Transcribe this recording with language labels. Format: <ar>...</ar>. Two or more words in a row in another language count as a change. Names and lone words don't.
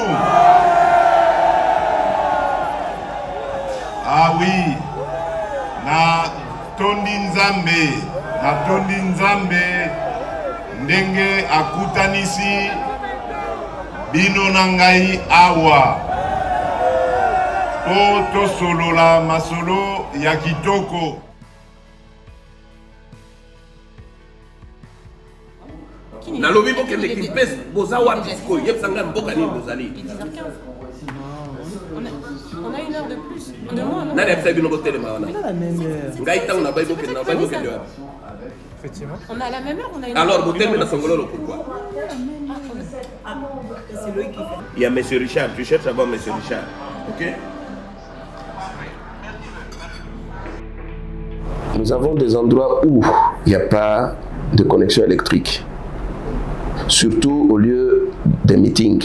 <fr>Ah oui,</fr> <ln>na tondi nzambe ndenge akutanisi bino na ngai awa po tosolola masolo ya kitoko. Nalobi boke l'équipe boza wapi siko yebsanga mboka ni bozali.</ln> <fr>On a une heure de plus. De moins, non?</fr> <ln>Nani yebsa bino botelema wana?</ln> <fr>On a la même heure.</fr> <ln>Ngai tango na bay boke na bay boke ndio.</ln> <fr>Effectivement. On a la même heure, on a une Alors heure.</fr> <ln>botelema na songololo pourquoi?</ln> <fr>C'est lui qui fait. Il y a monsieur Richard, tu cherches avant monsieur Richard. OK? Nous avons des endroits où il n'y a pas de connexion électrique. Surtout au lieu des meetings.</fr>